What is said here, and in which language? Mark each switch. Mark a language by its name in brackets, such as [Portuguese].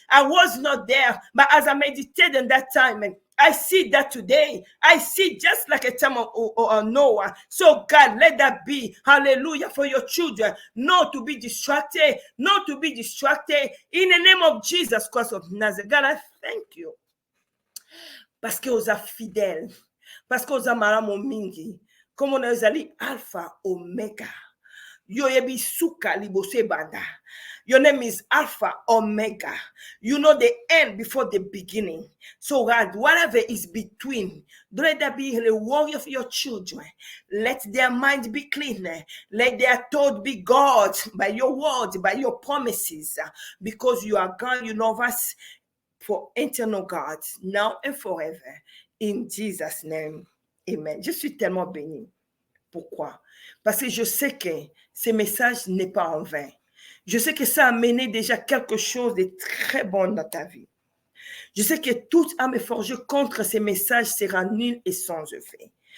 [English] I was not there, but as I meditated in that time, I see that today. I see just like a time of Noah. So God, let that be, hallelujah, for your children, not to be distracted, not to be distracted. In the name of Jesus Christ of Nazareth, God, I thank you. [French] Parce que vous êtes fidèles, parce que vous êtes [Lingala] maramo mingi, [French] comme on a dit Alpha, Omega. [Lingala] Yo yebi suka libose banda. [English] Your name is Alpha, Omega. You know the end before the beginning. So God, whatever is between, let there be the warrior of your children. Let their mind be clean. Let their thought be God by your word, by your promises. Because you are God, you love us for eternal God, now and forever. In Jesus' name, amen. [French] Je suis tellement béni. Pourquoi? Parce que je sais que ce message n'est pas en vain. Je sais que ça a mené déjà quelque chose de très bon dans ta vie. Je sais que toute âme forgée contre ces messages sera nulle et sans effet.